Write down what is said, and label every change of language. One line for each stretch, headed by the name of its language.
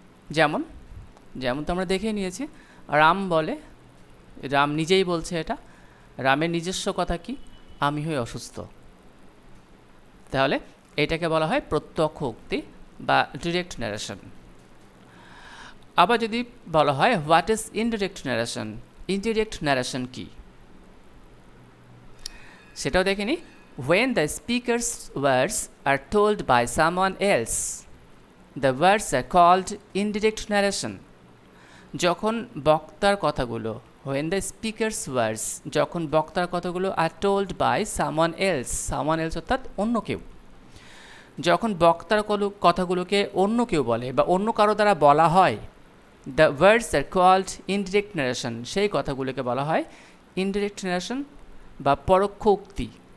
Bangla: যেমন তো আমরা দেখে নিয়েছি, রাম বলে, রাম নিজেই বলছে, এটা রামের নিজস্ব কথা কি? আমি হই অসুস্থ। তাহলে এটাকে বলা হয় প্রত্যক্ষ উক্তি বা ডিরেক্ট ন্যারেশন। আবার যদি বলা হয় what is indirect narration, indirect narration কি সেটাও দেখে নিই।
English: when the speaker's words are told by someone else, the words are called indirect narration.
Bangla: যখন বক্তার কথাগুলো,
English: when the speaker's words,
Bangla: যখন বক্তার কথাগুলো
English: are told by someone else
Bangla: অর্থাৎ অন্য কেউ, যখন বক্তার কথাগুলোকে অন্য কেউ বলে বা অন্য কারো দ্বারা বলা হয়,
English: the words are called indirect narration,
Bangla: সেই কথাগুলোকে বলা হয় indirect narration বা পরোক্ষ উক্তি।